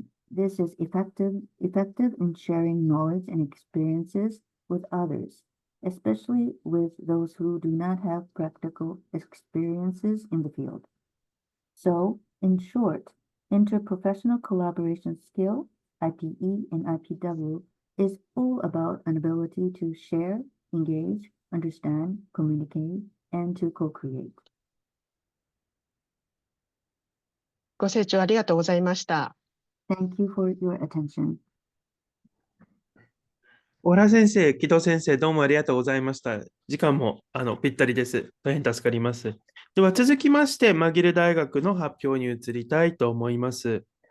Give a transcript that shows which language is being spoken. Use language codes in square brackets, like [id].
[en] This is effective in sharing knowledge and experiences with others, especially with those who do not have practical experiences in the field. So, in short, interprofessional collaboration skill, IPE and IPW, is all about an ability to share, engage, understand, communicate, and to co-create. [ja] ご清聴ありがとうございました。 [en] Thank you for your attention. [ja] 小原先生、木戸先生、どうもありがとうございました。時間もぴったりです。大変助かります。では続きまして、マギル大学の発表に移りたいと思います。